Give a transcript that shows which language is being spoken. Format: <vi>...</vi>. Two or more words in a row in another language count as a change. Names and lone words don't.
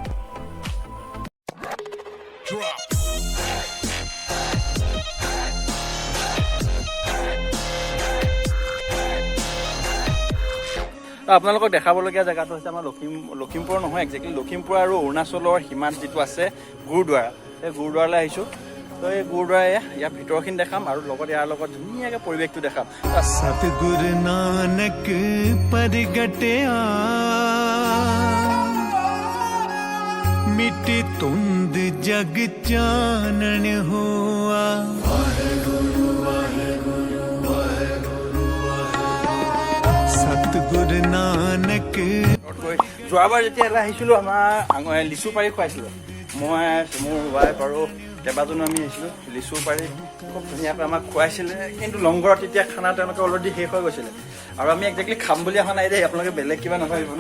<as>আপোনালোকক দেখাবলগীয়া জেগাটো হৈছে আমাৰ লখিমপুৰ নহয়, একজেক্টলি লখিমপুৰ আৰু অৰুণাচলৰ সীমাত যিটো আছে গুৰুদ্বাৰা, সেই গুৰুদ্বাৰালৈ আহিছোঁ। তো এই গুৰুদ্বাৰাই ইয়াৰ ভিতৰখিনি দেখাম আৰু লগত ইয়াৰ লগত ধুনীয়াকৈ পৰিৱেশটো দেখাম।</as> <pa>ਸਤਿਗੁਰੁ ਨਾਨਕ ਪਰਗਟਿਆ ਮਿਟੀ ਧੁੰਧ ਜਗ ਚਾਨਣ ਹੋਆ। सतगुरु नानक</pa> <as>যোৱাবাৰ যেতিয়া ইয়ালৈ আহিছিলোঁ আমাৰ লিচু পাৰি খুৱাইছিলোঁ মই, মোৰ ৱাইফ আৰু কেইবাজনো আমি আহিছিলোঁ। লিচু পাৰি খুব ধুনীয়াকৈ আমাক খুৱাইছিলে, কিন্তু লংঘৰত তেতিয়া খানা তেওঁলোকে অলৰেডি শেষ হৈ গৈছিলে। আৰু আমি একজেক্টলি খাম বুলি অহা নাই দেই, আপোনালোকে বেলেগ কিবা নাভাবিব ন।</as>